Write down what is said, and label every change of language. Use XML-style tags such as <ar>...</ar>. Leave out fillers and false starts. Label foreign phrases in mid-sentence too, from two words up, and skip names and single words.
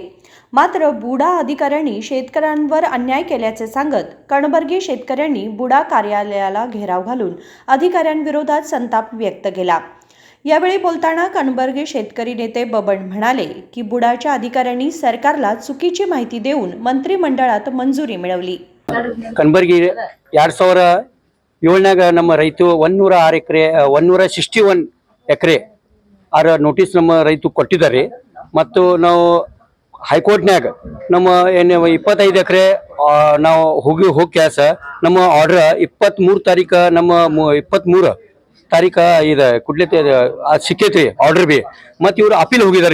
<mr>मात्र बुडा अधिकाऱ्यांनी शेतकऱ्यांवर अन्याय केल्याचे सांगत कणबर्गी शेतकऱ्यांनी बुडा कार्यालयाला घेराव घालून अधिकाऱ्यांविरोधात संताप व्यक्त केला। यावेळी बोलताना कणबर्गी शेतकरी नेते बबन म्हणाले की बुडाच्या अधिकाऱ्यांनी सरकारला चुकीची माहिती देऊन मंत्रिमंडळात मंजुरी मिळवली।</mr> <kn>कणबर्गी 2007ನ್ಯಾಗ ನಮ್ಮ ರೈತ 106 ಎಕರೆ 161 ಎಕರೆ ಆರ ನೋಟಿಸ್ ನಮ್ಮ ರೈತ ಕೊಟ್ಟಿದ್ದಾರೆ ಮತ್ತು ನಾವು ಹೈಕೋರ್ಟ್ನ್ಯಾಗ ನಮ್ಮ 25 ಎಕರೆ ನಾವು ಹೋಗಿ ಕ್ಯಾಸ ನಮ್ಮ ಆರ್ಡರ್ 23 ತಾರೀಕು ನಮ್ಮ 23 ತಾರೀಕು ಇದು ಕುಡ್ಲೈತಿ ಸಿಕ್ಕೈತಿ ಆರ್ಡರ್ ಬಿ ಮತ್ತು ಇವರು ಅಪೀಲ್ ಹೋಗಿದ್ದಾರೆ</kn>